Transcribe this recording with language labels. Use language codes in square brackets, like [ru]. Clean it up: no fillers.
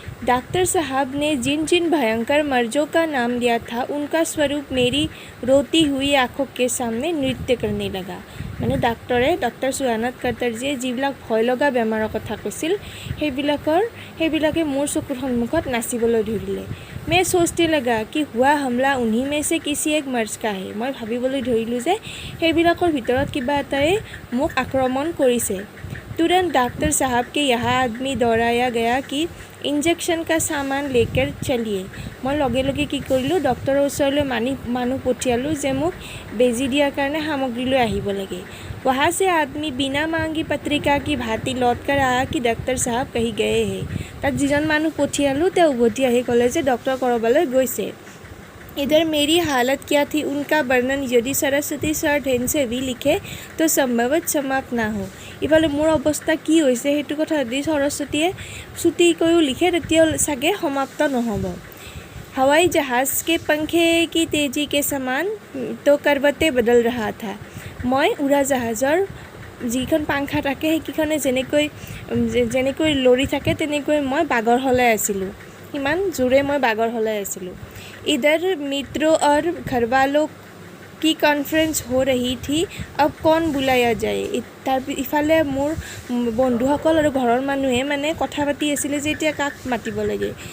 [hi] Doctor साहब ने जिन जिन भयंकर मर्जों का नाम लिया था उनका स्वरूप मेरी रोती हुई आँखों के सामने नृत्य करने लगा। [as] মানে ডক্টৰ সুহানাথ কাটাৰজীয়ে যিবিলাক ভয় লগা বেমাৰৰ কথা কৈছিল সেইবিলাকে মোৰ চকুৰ সন্মুখত নাচিবলৈ ধৰিলে। [hi] मैं सोचने लगा कि हुआ हमला उन्हीं में से किसी एक मर्ज का है। [as] মই ভাবিবলৈ ধৰিলোঁ যে সেইবিলাকৰ ভিতৰত কিবা এটাই মোক আক্ৰমণ কৰিছে। [hi] तुरंत डॉक्टर साहब के यहाँ आदमी दौड़ाया गया कि इंजेक्शन का सामान लेकर चलिए। मैं लगे लगे [as] কি কৰিলোঁ, ডক্টৰৰ ওচৰলৈ মানুহ পঠিয়ালোঁ যে মোক বেজি দিয়াৰ কাৰণে সামগ্ৰী লৈ আহিব লাগে। [hi] वहाँ से आदमी बिना मांगी पत्रिका की भांति लौट कर आया कि डॉक्टर साहब कहीं गए हैं। [as] তাত যিজন মানুহ পঠিয়ালোঁ তেওঁ উভতি আহি ক'লে যে ডক্টৰ ক'ৰবালৈ গৈছে। [hi] इधर मेरी हालत क्या थी उनका वर्णन यदि सरस्वती सर ढेन से भी लिखे तो संभवत समाप्त ना हो। [as] इफाले मोर अवस्था কি হৈছে সেইটো কথা যদি সৰস্বতীয়ে চুটিকৈও লিখে তেতিয়া চাগে সমাপ্ত নহ'ব। [hi] हवाई जहाज के पंखे की तेजी के समान तो करवते बदल रहा था। [as] मैं উৰাজাহাজৰ যিখন পাংখা থাকে সেইকেইখনে যেনেকৈ লৰি থাকে তেনেকৈ মই বাগৰ হলাই আছিলোঁ, ইমান জোৰে মই বাগৰ হলাই আছিলোঁ। [hi] इधर मित्रों और घरवालों की कॉन्फ्रेंस हो रही थी, अब कौन बुलाया जाए। [as] इफाले मोर बंधुসকল और घৰৰ মানুহে মানে কথা পাতি আছিলে যে এতিয়া কাক মাতিব লাগে।